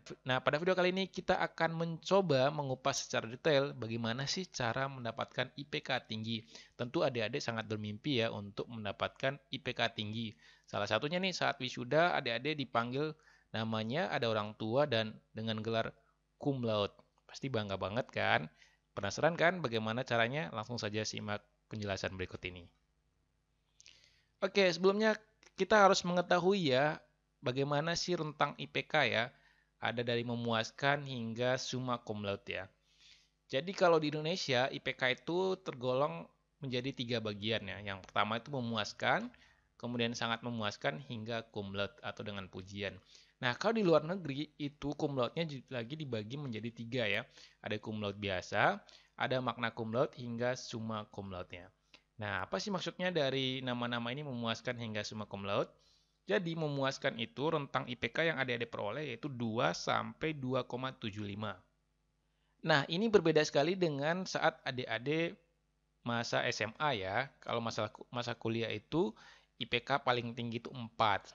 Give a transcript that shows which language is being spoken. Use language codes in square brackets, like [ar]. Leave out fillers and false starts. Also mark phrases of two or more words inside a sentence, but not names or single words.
[id] Nah, pada video kali ini kita akan mencoba mengupas secara detail bagaimana sih cara mendapatkan IPK tinggi. Tentu adik-adik sangat bermimpi ya untuk mendapatkan IPK tinggi. Salah satunya nih saat wisuda adik-adik dipanggil namanya ada orang tua dan dengan gelar [la] cum laude. [id] Pasti bangga banget kan? Penasaran kan bagaimana caranya? Langsung saja simak penjelasan berikut ini. Oke, sebelumnya kita harus mengetahui ya bagaimana sih rentang IPK ya. Ada dari memuaskan hingga [la] summa cum laude [id] ya. Jadi kalau di Indonesia IPK itu tergolong menjadi tiga bagian ya. Yang pertama itu memuaskan, kemudian sangat memuaskan hingga [la] cum laude [id] atau dengan pujian. Nah kalau di luar negeri itu [la] cum laude- [id] nya lagi dibagi menjadi tiga ya. Ada [la] cum laude [id] biasa, ada [la] magna cum laude [id] hingga [la] summa cum laude- [id] nya. Nah apa sih maksudnya dari nama-nama ini memuaskan hingga [la] summa cum laude? [id] Jadi memuaskan itu rentang IPK yang adik-adik peroleh yaitu 2 sampai 2,75. Nah, ini berbeda sekali dengan saat adik-adik masa SMA ya. Kalau masa kuliah itu IPK paling tinggi itu 4.